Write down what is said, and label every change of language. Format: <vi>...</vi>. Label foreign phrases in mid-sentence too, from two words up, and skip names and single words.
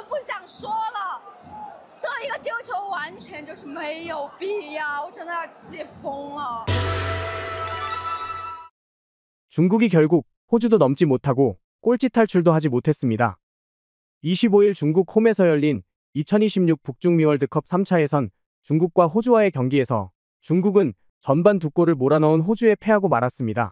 <zh>想说了，这一个丢球完全就是没有必要，我真的要气疯了。</zh> <ko>중국이 결국 호주도 넘지 못하고 꼴찌 탈출도 하지 못했습니다. 25일 중국 홈에서 열린 2026 북중미 월드컵 3차 예선 중국과 호주와의 경기에서 중국은 전반 2골을 몰아넣은 호주에 패하고 말았습니다.</ko>